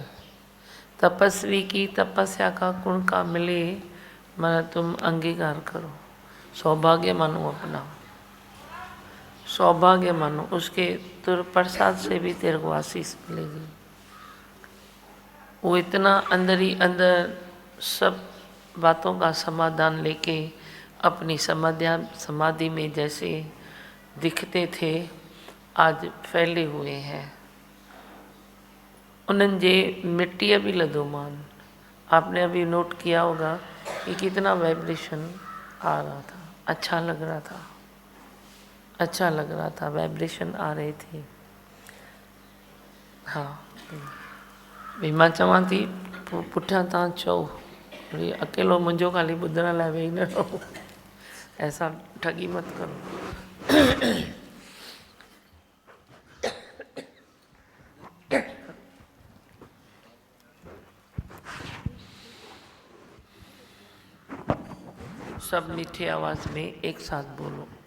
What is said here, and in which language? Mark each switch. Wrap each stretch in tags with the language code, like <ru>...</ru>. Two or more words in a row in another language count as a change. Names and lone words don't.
<hi>तपस्वी की तपस्या का गुण का मिले, माना तुम अंगीकार करो, सौभाग्य मानो अपना, सौभाग्य मानो, उसके तुर प्रसाद से भी तेरे को आशीष मिलेगी। वो इतना अंदर ही अंदर सब बातों का समाधान लेके अपनी समाधि में जैसे दिखते थे, आज फैले हुए हैं।</hi> <sd>उन्हनि जे मिट्टी भी लदो मान।</sd> <hi>आपने अभी नोट किया होगा कि कितना वाइब्रेशन आ रहा था, अच्छा लग रहा था, अच्छा लग रहा था, वाइब्रेशन आ रहे थे।</hi> <sd>हाँ भई मां चवां थी पुठियां तव्हां चओ, वरी अकेलो मुंहिंजो ख़ाली ॿुधण लाइ वेही न रहो,</sd> <hi>ऐसा ठगी मत करो। सब मीठे आवाज में एक साथ बोलो।</hi>